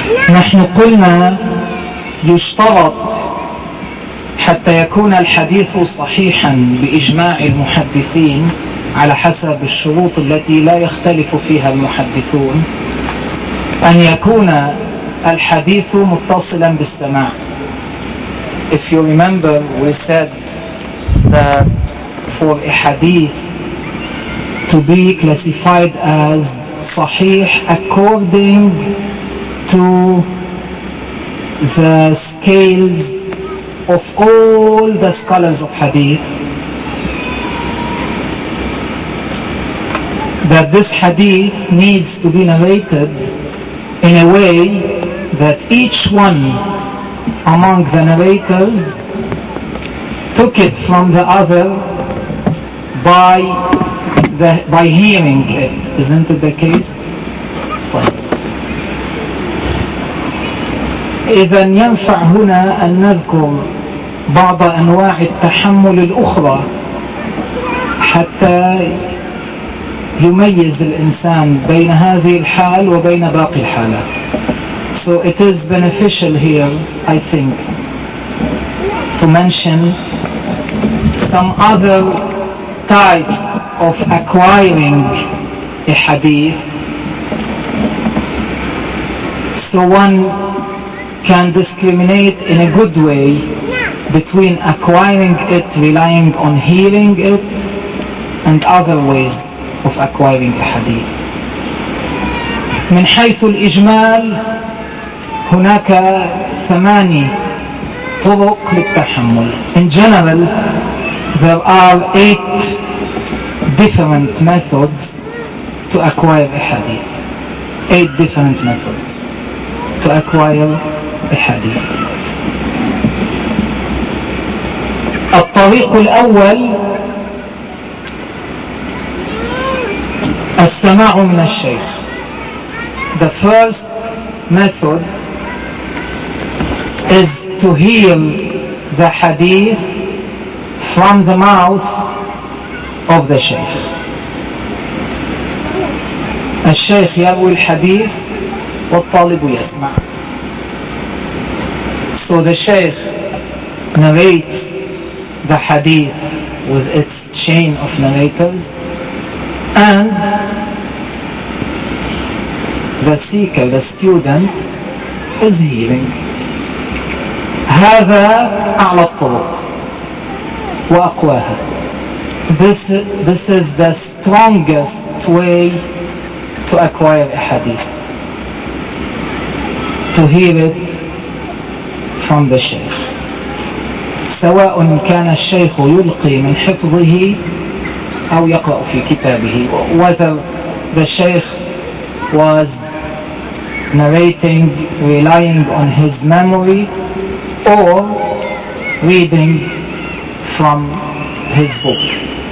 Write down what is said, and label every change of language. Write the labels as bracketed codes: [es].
[ar] نحن قلنا يشترط حتى يكون الحديث صحيحا بإجماع المحدثين على حسب الشروط التي لا يختلف فيها المحدثون أن يكون الحديث متصلا بالسماع. [en] If you remember, we said that for a hadith to be classified as صحيح according to the scales of all the scholars of hadith, that this hadith needs to be narrated in a way that each one among the narrators took it from the other by hearing it. Isn't it the case? [ar] إذا ينفع هنا أن نذكر بعض أنواع التحمل الأخرى حتى يميز الإنسان بين هذه الحال وبين باقي الحالات. [en] So it is beneficial here, I think, to mention some other type of acquiring a hadith so one can discriminate in a good way between acquiring it, relying on hearing it, and other ways of acquiring a hadith. [ar] من حيث الإجمال هناك ثماني طرق للتحمل. [en] In general, there are eight different methods to acquire a hadith. Eight different methods to acquire a hadith. [ar] الطريق الأول السماع من الشيخ. [en] The first method is to hear the hadith from the mouth of the sheikh. [ar] الشيخ يروي الحديث والطالب يسمع. [en] So the sheikh narrates the hadith with its chain of narrators. And the seeker, the student, is healing. [ar] هذا أعلى الطرق وأقواها. [en] This is the strongest way to acquire a hadith, to hear it from the sheikh. [ar] سواء كان الشيخ يلقي من حفظه أو يقرأ في كتابه. [en] Whether the sheikh was narrating, relying on his memory, or reading from his book.